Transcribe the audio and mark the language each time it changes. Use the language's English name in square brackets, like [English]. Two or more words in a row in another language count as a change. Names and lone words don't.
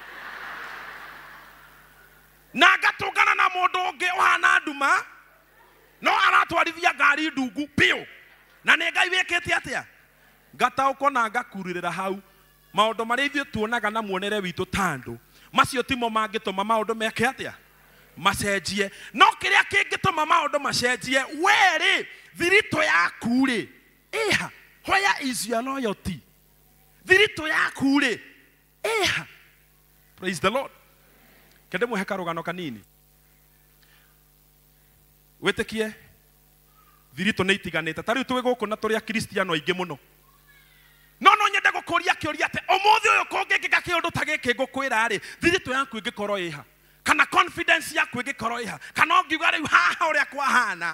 [Kikuyu] na gatungana na mundu ungi uhana nduma no aratwarithia ngari ndungu pio na ni Ngai wikite atia ngatauko na ngakuririra hau maundu mari ithuĩ tuonaga na muonere witu tandu macio timo mangituma maundu meke atia macenjie no kiria kingituma maundu macenjie weri thirito yaku ri iha [English] where is your loyalty [Kikuyu] thirito yaku ri iha [English] praise the Lord [Kikuyu] Kende mwe karugano kanini. Wetikie thirito nĩ itiganĩte. Ta rĩu twĩ gũkũ na tũrĩ akristiano aingĩ mũno. No nyende gũkũria kĩũria atĩ ũmũthĩ ũyũ kũngĩkĩka kĩũndũ ta gĩkĩ ngũkwĩra rĩ, thirito yaku ĩngĩkorwo ĩha, kana confidence yaku ĩngĩkorwo ĩha, kana ũngiuga rĩu haha ũrĩa kwahana.